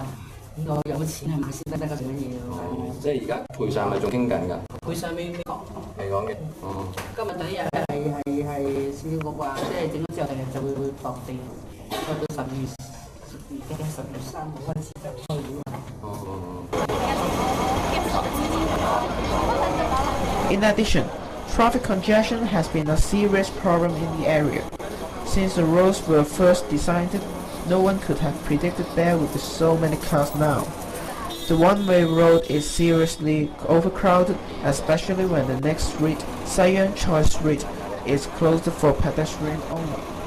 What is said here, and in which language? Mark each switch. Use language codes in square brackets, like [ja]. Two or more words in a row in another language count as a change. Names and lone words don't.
[yue] 我有錢係咪先得做乜嘢咯？即係而家賠償咪仲傾緊㗎？賠償未講嘅。哦。今日第一日係市政局話，即係整咗之後，第日就會落地，到10月3號開始就開會。哦。 [en] In addition, traffic congestion has been a serious problem in the area. Since the roads were first designed, no one could have predicted there would be so many cars now. The one-way road is seriously overcrowded, especially when the next street, Siam Choi Street, is closed for pedestrians only.